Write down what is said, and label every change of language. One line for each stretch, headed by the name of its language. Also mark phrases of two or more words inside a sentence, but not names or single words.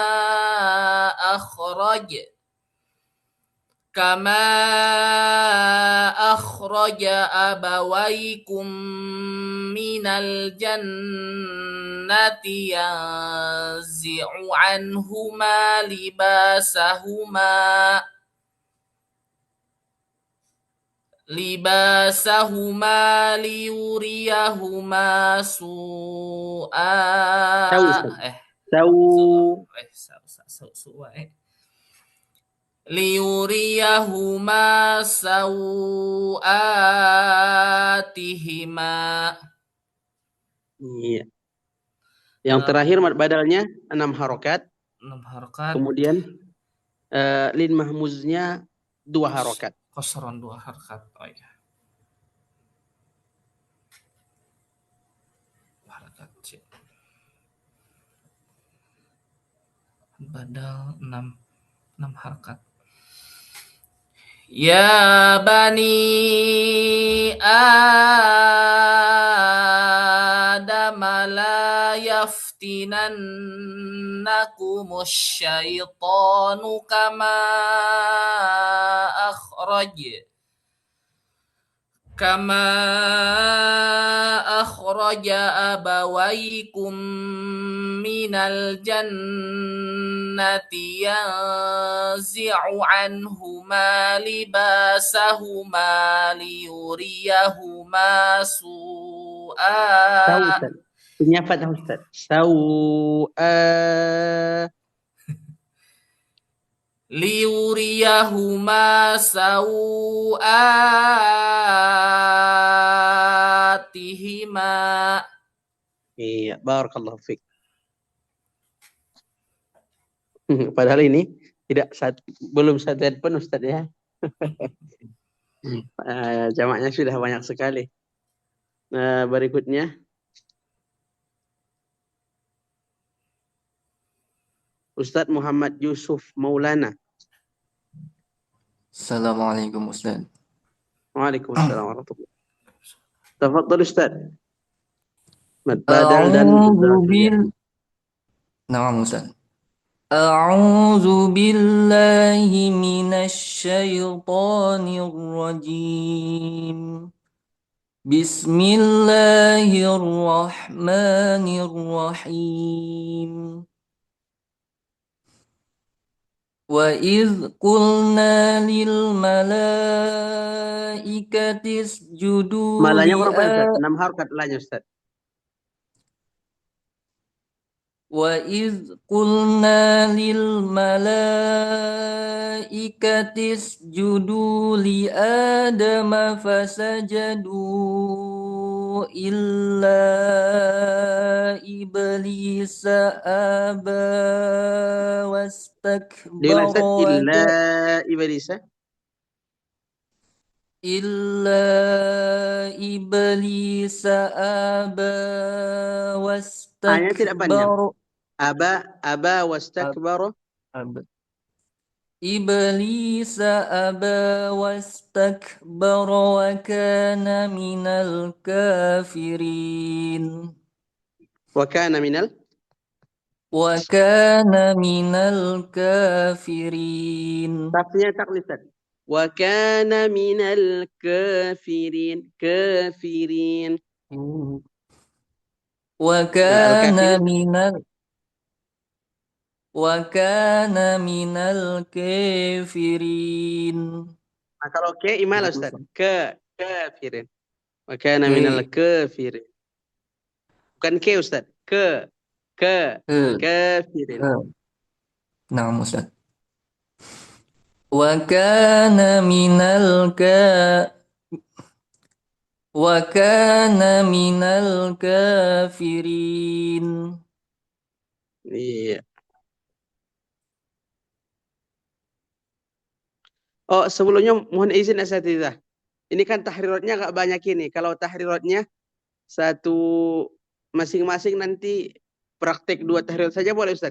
Arabic: أخرج أبويكم من الجنة ينزع عنهما لباسهما لباسهما ليريهما سوء
Indonesian: Tahu Ustaz. eh Tahu.
Arabic: سوء ليريهما سوآتهما.
Indonesian: Iya. Yang terakhir mad badalnya 6 harokat. 6 harokat. Kemudian lin mahmuznya 2 harokat. Kosron 2 harokat. Oh iya. Harokat. Badal 6 harokat.
Arabic: يا بني آدم لا يفتننكم الشيطان كما أخرج أبويكم من الجنة ينزع عنهما لباسهما ليريهما سوء.
Indonesian: Tahu Ustaz. Punya fathah Ustaz.
Arabic: Sau'a. ليريهما سوآتهما.
Indonesian: Iya,
Arabic: بارك الله فيك.
Indonesian: Padahal ini belum satu ayat pun Ustaz ya. Jamaknya sudah banyak sekali. Berikutnya Ustaz Muhammad Yusuf Maulana. Assalamualaikum Ustaz.
Arabic: وعليكم السلام ورحمة الله وبركاته.
Indonesian: Tafadhal Ustaz. Mad badal dan Naam Ustaz.
Arabic: أعوذ بالله من الشيطان الرجيم. بسم الله الرحمن الرحيم. وإذ قلنا للملائكة اسجدوا
Indonesian: malanya berapa Ustaz? 6 harokat lanya Ustaz.
Arabic: وإذ قلنا للملائكة اسجدوا لآدم فسجدوا إلا إبليس أبى
Indonesian: Diulang Ustaz.
Arabic: wastakbara إلا إبليس. aba
Indonesian: Ayatnya tidak panjang.
Arabic: wastakbara أبى واستكبر. إبليس أبى واستكبر وكان من الكافرين. وكان من kafirin.
Indonesian: Tafsirnya taklid Ustaz.
Arabic: وكان من الكافرين. Kafirin. وكان من الكافرين.
Indonesian: Nah, kalau ke imal Ustaz.
Arabic: Kafirin. وكان من الكافرين.
Indonesian: Bukan ke Ustaz.
Arabic: Kafirin.
Indonesian: Naam Ustaz.
Arabic: وكان من الكافرين.
Indonesian: Iya. Oh, sebelumnya mohon izin Asatidzah. Ini kan tahriratnya agak banyak ini. Kalau tahriratnya satu masing-masing nanti praktek 2 tahrirat saja boleh Ustaz.